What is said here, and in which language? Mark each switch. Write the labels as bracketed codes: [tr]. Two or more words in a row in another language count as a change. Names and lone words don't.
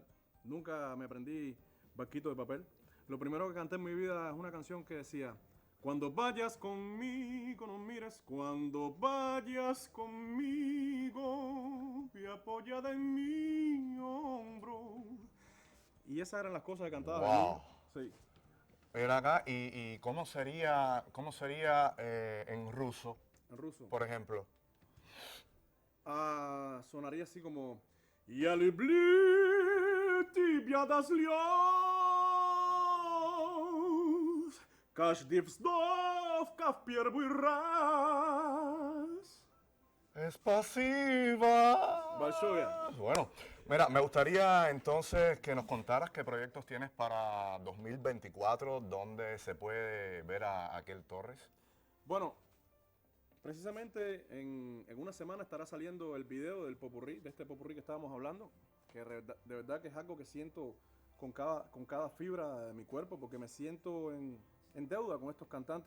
[es] Nunca me aprendí Barquito de Papel. Lo primero que canté en mi vida es una canción que decía: cuando vayas conmigo, no mires, cuando vayas conmigo, y apoyada en mi hombro. Y esas eran las cosas que cantaba. Wow. Sí. Ven acá, ¿y cómo sería en ruso? En ruso. Por ejemplo. Sonaría así como: [ru] Я люблю тебя до слез, каждый вздох, как в первый раз. [es] Es pasiva. [ru] Большое. [es] Bueno, mira, me gustaría entonces que nos contaras qué proyectos tienes para 2024, dónde se puede ver a Aquel Torres. Bueno, precisamente en una semana estará saliendo el video del popurrí, de este popurrí que estábamos hablando, que de verdad que es algo que siento con cada fibra de mi cuerpo, porque me siento en deuda con estos cantantes.